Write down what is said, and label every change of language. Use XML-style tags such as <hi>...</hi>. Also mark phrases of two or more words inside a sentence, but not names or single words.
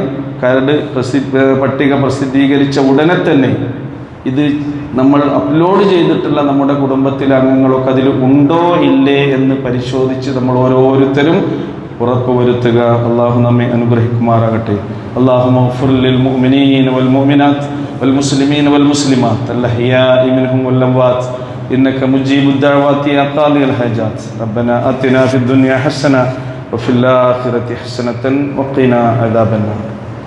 <ml>കരട് പട്ടിക പ്രസിദ്ധീകരിച്ച ഉടനെ തന്നെ ഇത് നമ്മൾ അപ്ലോഡ് ചെയ്തിട്ടുള്ള നമ്മുടെ കുടുംബത്തിലെ അംഗങ്ങളൊക്കെ അതിൽ ഉണ്ടോ ഇല്ലേ എന്ന് പരിശോധിച്ച് നമ്മൾ ഓരോരുത്തരും ഉറപ്പുവരുത്തുക. അള്ളാഹു നമ്മെ അനുഗ്രഹിക്കുമാറാകട്ടെ.</ml> <ar>اللهم اغفر للمؤمنين والمؤمنات والمسلمين والمسلمات الأحياء منهم والأموات إنك مجيب الدعوات يا قاضي الحاجات. ربنا آتنا في الدنيا حسنة وفي الآخرة حسنة وقنا عذاب النار.</ar>